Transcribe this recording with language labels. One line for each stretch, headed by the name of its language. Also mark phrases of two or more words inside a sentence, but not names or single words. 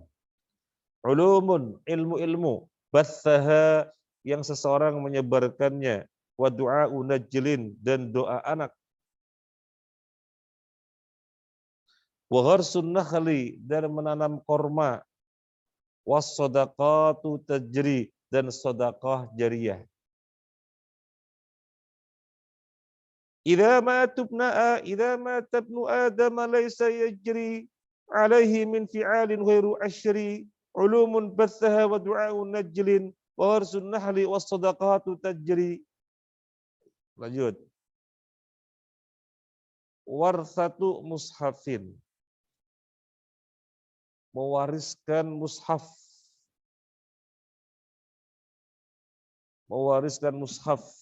Indonesian: Ulumun, ilmu-ilmu. Bathaha yang seseorang menyebarkannya.
Arabic: ودعاء نجل,
Indonesian: dan doa anak.
Arabic: وغرس نخل,
Indonesian: dan menanam korma.
Arabic: والصدقة تجري,
Indonesian: dan sedekah jariyah.
Arabic: إذا ما تبنو آدم ليس يجري عليه من فعال غير عشر علوم بثها ودعاء نجل وغرس نخل والصدقة تجري.
Indonesian: Lanjut.
Arabic: وورثة مصحف,
Indonesian: mewariskan mushaf. Mewariskan mushaf.